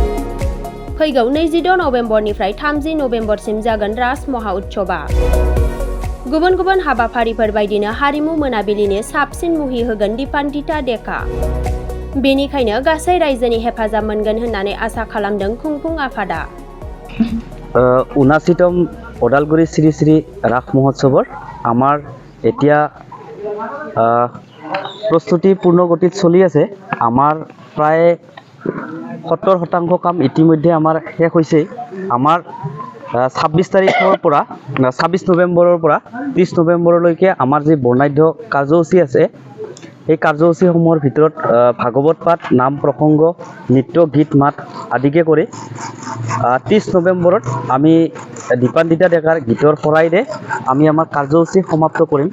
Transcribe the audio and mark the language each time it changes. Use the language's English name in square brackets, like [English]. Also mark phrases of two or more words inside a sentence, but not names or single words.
[Bodo] फैगौ 26 नबेम्बरनिफ्राय 30 नबेम्बरसिम जागोन रास महा उत्सवआ। गुबुन गुबुन हाबाफारिफोर बायदिनो हारिमु मोनाबिलिनि साबसिन मुहि होगोन दिपान्दिता डेका। बेनिखायनो गासै रायजोनि हेफाजाब मोनगोन होननानै आसा खालामदों खुंफुं आफादा। [Assamese] 79তম ওদালগুৰি শ্ৰী শ্ৰী ৰাস মহোৎসৱৰ আমাৰ এতিয়া প্ৰস্তুতি পূৰ্ণ গতিত চলি আছে। আমাৰ প্ৰায় 70% কাম ইতিমধ্যে আমাৰ শেষ হৈছে। আমাৰ 26 তাৰিখৰ পৰা 26 নৱেম্বৰৰ পৰা 30 নৱেম্বৰলৈকে আমাৰ যি বৰ্ণাঢ্য কাৰ্যসূচী আছে, এই কাৰ্যসূচীসমূহৰ ভিতৰত ভাগৱত পাঠ, নাম প্ৰসংগ, নৃত্য, গীত মাত আদিকে কৰি 30 নৱেম্বৰত আমি দীপান্বিতা ডেকাৰ গীতৰ শৰাইৰে আমি আমাৰ কাৰ্যসূচী সমাপ্ত কৰিম।